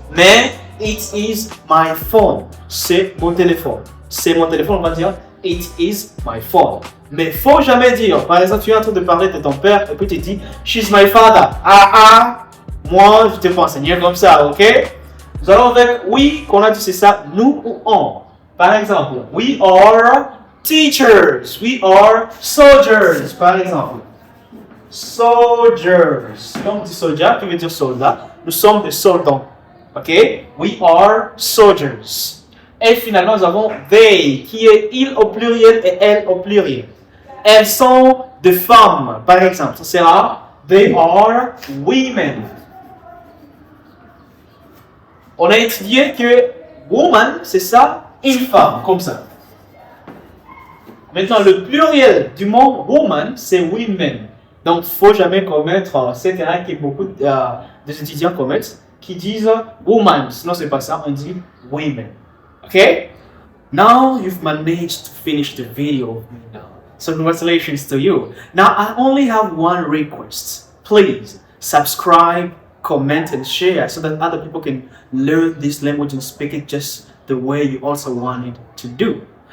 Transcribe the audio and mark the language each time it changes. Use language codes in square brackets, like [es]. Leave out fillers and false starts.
[fr] Mais [en] it is my phone. [fr] C'est mon téléphone. C'est mon téléphone, on va dire [en] it is my phone. [fr] Mais faut jamais dire, par exemple, tu es en train de parler de ton père et puis tu dis [en] she's my father. [fr] Moi je te peux enseigner comme ça, ok? Nous allons avec we, qu'on a dit c'est ça, nous ou on. Par exemple, [en] we are teachers. We are soldiers. [fr] Par exemple, [en] soldiers. [fr] Quand on dit soldat, qui veut dire soldat, nous sommes des soldats. Ok? [en] We are soldiers. [fr] Et finalement, nous avons they, qui est il au pluriel et elle au pluriel. Elles sont des femmes. Par exemple, ça sera [en] they are women. [fr] On a étudié que woman, c'est ça, une femme, comme ça. Maintenant, le pluriel du mot woman, c'est women. Donc, il ne faut jamais commettre cette erreur que beaucoup des étudiants commettent, qui disent woman. Sinon, ce n'est pas ça, on dit women. [en] Okay? Now, you've managed to finish the video. So, congratulations to you. Now, I only have one request. Please, subscribe, comment, and share so that other people can learn this language and speak it just the way you also want it to do.